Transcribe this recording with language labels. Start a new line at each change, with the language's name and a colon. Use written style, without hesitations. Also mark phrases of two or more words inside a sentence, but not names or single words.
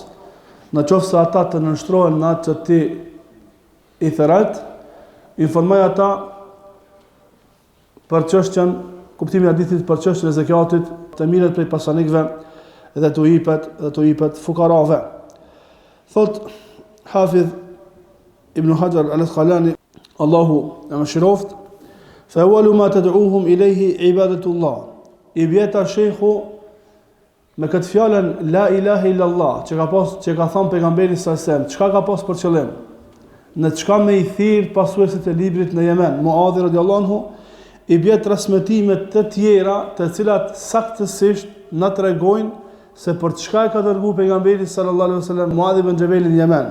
Albanian: Në qoftë se ata të nënshtrohen në atë që ti I thret, informoj ata për çështjen, kuptimin e hadithit për çështjen e zakatit, të mirët prej pasanikëve dhe të jepet fukarave. Thot Hafidh Ibn Hajar al-Asqalani Allahu e mëshiroft
Arabic: فأول ما تدعوهم إليه عبادة الله
Albanian: I bjeta shejhu me këtë fjalën
Arabic: لا إله إلا الله
Albanian: që ka thënë pejgamberi
Arabic: صلى الله عليه وسلم
Albanian: çka ka pas për qëllim në çka me I thirr pasuesit e librit në Yemen Muadh
Arabic: رضي الله عنه
Albanian: I bjet transmetime të tjera të cilat saktësisht na tregojnë se për çka e ka dërguar pejgamberi
Arabic: صلى الله عليه وسلم
Albanian: Muadh ibn Jabalin në Yemen.